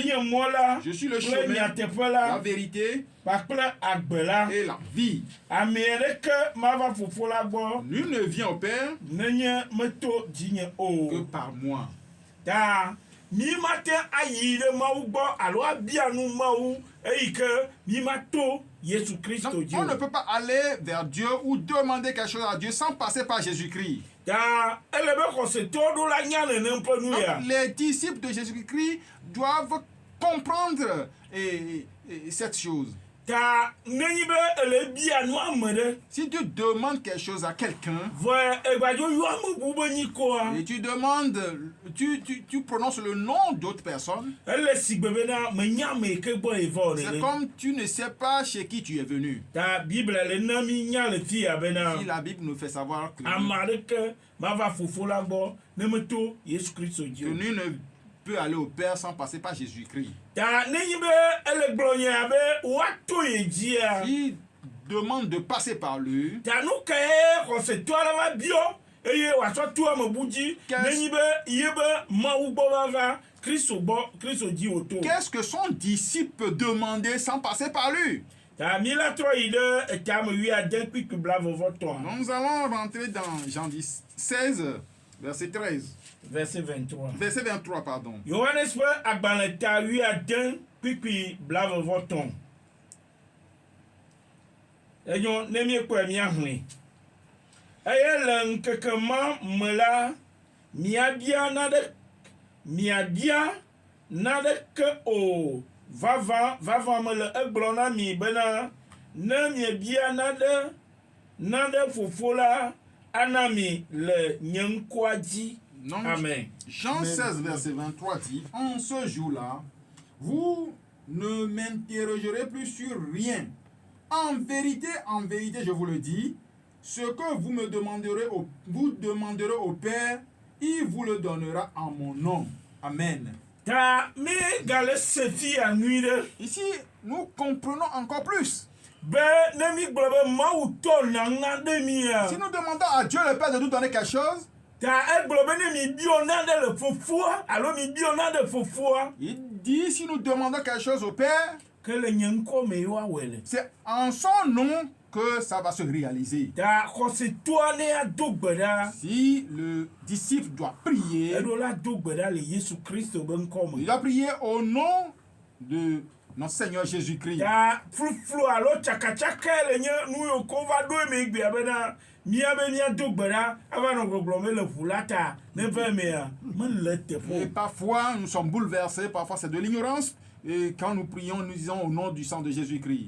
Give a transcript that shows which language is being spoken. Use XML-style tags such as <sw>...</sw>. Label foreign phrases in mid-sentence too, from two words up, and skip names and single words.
<ee>nye nye mɔ la</ee> <fr>je suis le</fr> <ee>kple</ee> <fr>chemin,</fr> <ee>nyateƒe la la</ee> <fr>vérité</fr> <ee>kpakple agbe la.</ee> <fr>et la vie.</fr> <ee>Ame aɖeke mava Fofo la gbɔ</ee> <fr>Nul ne vient au Père</fr> <ee>nenye meto dzinye</ee> <fr>que</fr> <ee>o.</ee> <fr>par moi.</fr> <ee>Ta mi mate ayi ɖe Mawu gbɔ alo abia nu Mawu eyi ke mi mato Yesu Kristo</ee> <fr>Donc,</fr> <ee>dzi</ee> <fr>on ne</fr> <ee>o.</ee> <fr>peut pas aller vers Dieu ou demander quelque chose à Dieu sans passer par Jésus-Christ.</fr> <ee>Ta ele be xɔsetɔwo ɖo la nya nenem ƒe nu ya.</ee> <fr>Donc, les disciples de Jésus-Christ doivent comprendre cette chose.</fr> <ee>Ta nenyi be ele bia nu ame ɖe</ee> <fr>Si tu demandes quelque chose à quelqu'un</fr> <ee>vɔ egbadzo yɔ ame bu be nyi koa</ee> <fr>et tu demandes, tu prononces le nom d'autres personnes,</fr> <ee>ele sigbe bena menya ame yi ke gbɔ yi vɔ</ee> <fr>c'est</fr> <ee>nene.</ee> <fr>comme tu ne sais pas chez qui tu es venu.</fr> <ee>Ta Bible le na mi nya le fi ya bena</ee> <fr>Si la Bible nous fait savoir que</fr> <ee>ame aɖeke mava Fofo la gbɔ ne meto Yesu Kristo dzi o.</ee> <fr>nul ne peut aller au Père sans passer par Jésus-Christ.</fr> <ee>Ta nenyi be ele gblɔ nya be woato ye dzia.</ee> <fr>Il demande de passer par lui.</fr> <ee>Ta nu ka ye xɔsetɔ la va biɔ eye wòatsɔ to ame bu dzi nenyi be ye be Mawu gbɔ va va Kristo dzi wòto.</ee> <fr>Qu'est-ce que son disciple peut demander sans passer par lui?</fr> <ee>Ta mi la trɔ yi ɖe etame 8:23.</ee> <fr>Nous allons rentrer dans Jean 16, verset 13. Verset 23. Verset 23, pardon.</fr> <ee>Yohanes ƒe agbalẽ ta 8:23. Enyo ne míekpɔe míahlẽ. Eye le ŋkeke ma me la, miabia naɖeke o. Vavã mele egblɔ na mi bena ne miebia naɖe Fofo la ana mi le nye ŋkɔa dzi.</ee> <fr>Donc, Amen. Jean 16, verset 23 dit, en ce jour-là, vous ne m'interrogerez plus sur rien. En vérité, je vous le dis, ce que vous me demanderez vous demanderez au Père, il vous le donnera en mon nom. Amen.</fr> <ee>Ta mi gale se fi anui ɖe</ee> <fr>Ici, nous comprenons encore plus.</fr> <ee>be ne mi gblɔ be Mawu tɔ nana ɖe mia.</ee> <fr>Si nous demandons à Dieu le Père de nous donner quelque chose,</fr> <ee>Ta egblɔ be ne mi biɔ naɖe le Fofoa alo mi biɔ naɖe Fofoa</ee> <fr>il dit, si nous demandons quelque chose au Père,</fr> <ee>ke le nye ŋkɔ me ye woawɔe le.</ee> <fr>c'est en son nom que ça va se réaliser.</fr> <ee>Ta xɔsetɔa ne ado gbe ɖa</ee> <fr>Si le disciple doit prier,</fr> <ee>eɖo la do gbe ɖa le Yesu Kristo be ŋkɔ</ee> <fr>il</fr> <ee>me.</ee> <fr>doit prier au nom de notre Seigneur Jésus-Christ.</fr> <ee>Ta fluflu alo tsakatsaka le nye nu yiwo ko va ɖo eme gbea bena mía be míado gbe ɖa ava nɔ gbɔgblɔm le ƒu la ta ne va emea mele</ee> <fr>Et</fr> <ee>teƒe o.</ee> <fr>parfois, nous sommes bouleversés, parfois c'est de l'ignorance. Et quand nous prions, nous disons au nom du sang de Jésus-Christ.</fr>